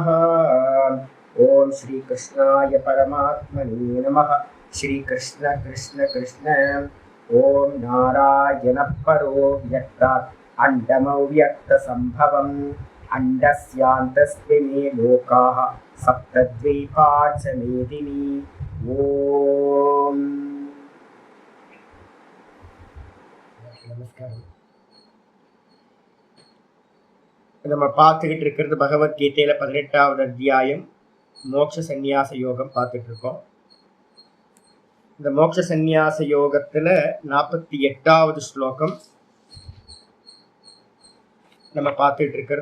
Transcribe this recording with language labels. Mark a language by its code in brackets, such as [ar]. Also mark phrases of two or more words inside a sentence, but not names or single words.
[sa] ॐ श्रीकृष्णाय परमात्मने नमः। श्रीकृष्ण कृष्ण कृष्ण। ॐ नारायणः परो व्यक्तात् अण्डमव्यक्तसम्भवम् अण्डस्यान्तस्मिन् लोकाः सप्तद्वीपा च मेदिनी। [ta] ॐ நமஸ்காரம். நம்ம பார்த்துக்கிட்டு இருக்கிறது பகவத்கீதையில 18வது அத்தியாயம் மோட்ச சந்நியாச யோகம் பார்த்துட்டு இருக்கோம். இந்த மோட்ச சந்நியாச யோகத்துல 48வது ஸ்லோகம் நம்ம பார்த்துட்டு இருக்கிறது.